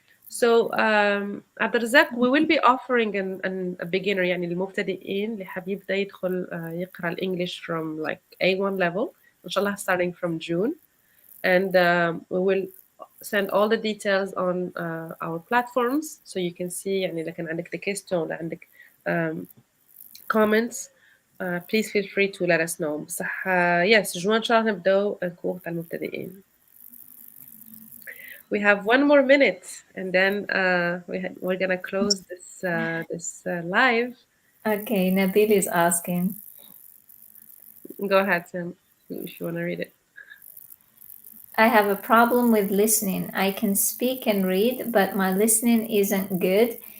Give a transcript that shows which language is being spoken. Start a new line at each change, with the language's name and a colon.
English: So Abdelrazak, we will be offering a beginner,
Arabic: يعني المبتدئين اللي حاب يبدأ يدخل يقرأ الإنجليش
English: from like A1 level إن شاء الله starting from June, and we will send all the details on our platforms so you can see
Arabic: يعني إذا كان عندك
English: the question
Arabic: ولا عندك
English: comments. Please feel free to let us know.
Arabic: بصح
English: yes
Arabic: جوان إن شاء الله نبدأ الكور تاع المبتدئين.
English: We have one more minute, and then we're gonna close this live. Okay, Nabil is asking. Go ahead, Sam, if you wanna read it. I have a problem with listening. I can speak and read, but my listening isn't good.